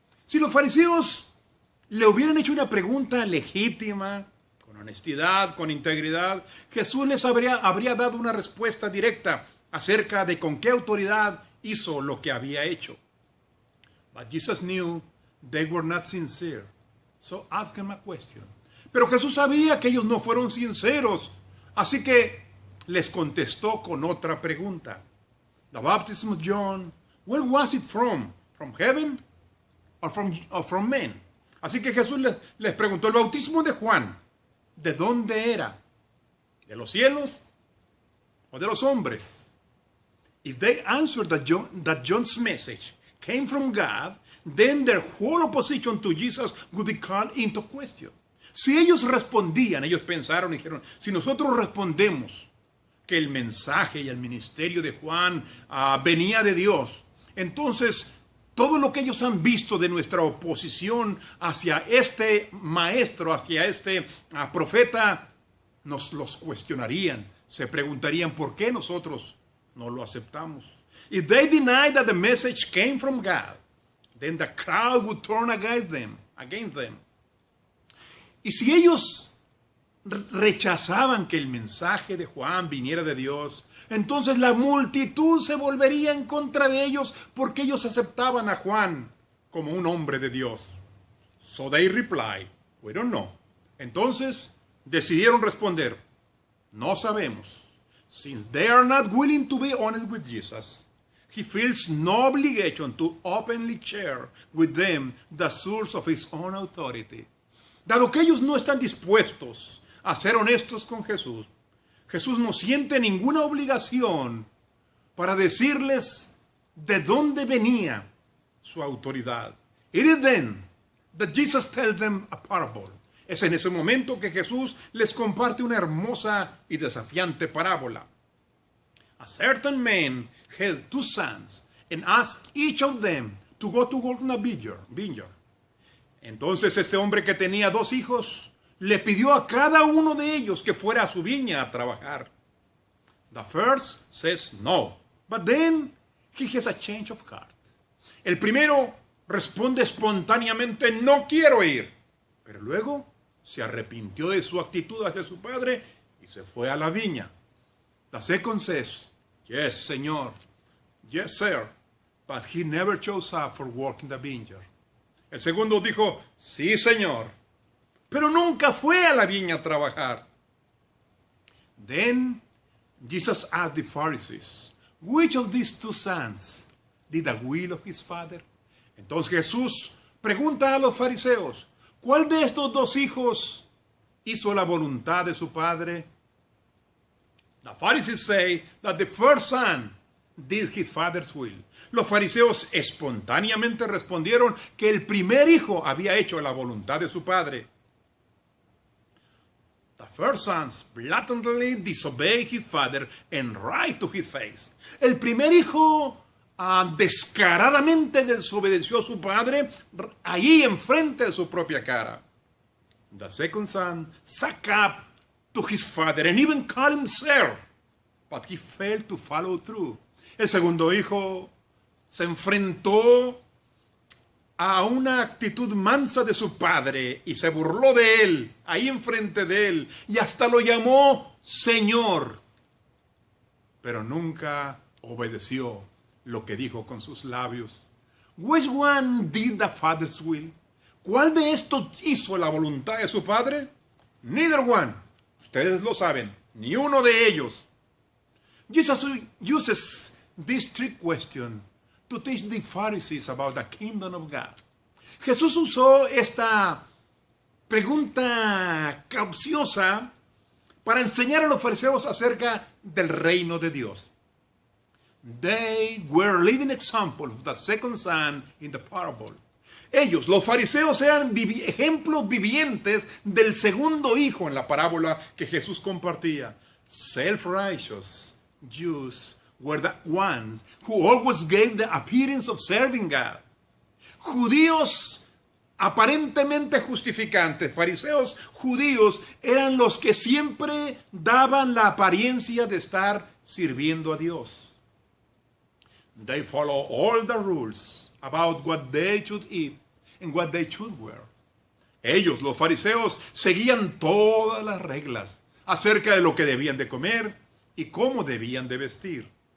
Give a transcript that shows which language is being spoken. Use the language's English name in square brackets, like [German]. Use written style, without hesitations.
[Spanish] Si los fariseos le hubieran hecho una pregunta legítima, con honestidad, con integridad, Jesús les habría dado una respuesta directa acerca de con qué autoridad hizo lo que había hecho. [English] But Jesus knew they were not sincere, so ask him a question. [Spanish] Pero Jesús sabía que ellos no fueron sinceros, así que les contestó con otra pregunta. [English] The baptism of John, where was it from? From heaven or from men? [Spanish] Así que Jesús les preguntó, el bautismo de Juan, ¿de dónde era? ¿De los cielos o de los hombres? [English] If they answered that John's message came from God, then their whole opposition to Jesus would be called into question. [Spanish] Si ellos respondían, ellos pensaron y dijeron, si nosotros respondemos que el mensaje y el ministerio de Juan venía de Dios, entonces todo lo que ellos han visto de nuestra oposición hacia este maestro, hacia este profeta, nos los cuestionarían. Se preguntarían por qué nosotros no lo aceptamos. [English] If they deny that the message came from God, then the crowd would turn against them. [Spanish] Y si ellos rechazaban que el mensaje de Juan viniera de Dios, entonces la multitud se volvería en contra de ellos porque ellos aceptaban a Juan como un hombre de Dios. [English] So they replied, we don't know. [Spanish] Entonces decidieron responder, no sabemos. [English] Since they are not willing to be honest with Jesus, he feels no obligation to openly share with them the source of his own authority. [Spanish] Dado que ellos no están dispuestos a ser honestos con Jesús, Jesús no siente ninguna obligación para decirles de dónde venía su autoridad. [English] It is then that Jesus tells them a parable. [Spanish] Es en ese momento que Jesús les comparte una hermosa y desafiante parábola. [English] A certain man had 2 sons and asked each of them to go to work in a vineyard. [Spanish] Entonces este hombre que tenía 2 hijos le pidió a cada uno de ellos que fuera a su viña a trabajar. [English] The first says no, but then he has a change of heart. [Spanish] El primero responde espontáneamente, no quiero ir. Pero luego se arrepintió de su actitud hacia su padre y se fue a la viña. [English] The second says, yes, Señor, yes, sir, but he never chose up for work in the vineyard. [Spanish] El segundo dijo, sí, Señor, pero nunca fue a la viña a trabajar. [English] Then Jesus asked the Pharisees, which of these 2 sons did the will of his father? [Spanish] Entonces Jesús pregunta a los fariseos, ¿cuál de estos 2 hijos hizo la voluntad de su padre? [English] The Pharisees say that the first son did his father's will. [Spanish] Los fariseos espontáneamente respondieron que el primer hijo había hecho la voluntad de su padre. [English] The first son blatantly disobeyed his father and right to his face. [Spanish] El primer hijo descaradamente desobedeció a su padre ahí enfrente de su propia cara. [English] The second son sucked up to his father and even called him sir, but he failed to follow through. [Spanish] El segundo hijo se enfrentó a una actitud mansa de su padre y se burló de él, ahí enfrente de él, y hasta lo llamó Señor, pero nunca obedeció lo que dijo con sus labios. [English] Which one did the father's will? [Spanish] ¿Cuál de estos hizo la voluntad de su padre? [English] Neither one. [Spanish] Ustedes lo saben, ni uno de ellos. [English] Jesus uses this trick question to teach the Pharisees about the kingdom of God. [Spanish] Jesús usó esta pregunta capciosa para enseñar a los fariseos acerca del reino de Dios. [English] They were living example of the second son in the parable. [Spanish] Ellos, los fariseos, eran ejemplos vivientes del segundo hijo en la parábola que Jesús compartía. [English] Self-righteous Jews were the ones who always gave the appearance of serving God. [Spanish] Judíos aparentemente justificantes, fariseos judíos, eran los que siempre daban la apariencia de estar sirviendo a Dios. [English] They follow all the rules about what they should eat and what they should wear. [Spanish] Ellos, los fariseos, seguían todas las reglas acerca de lo que debían de comer y cómo debían de vestir.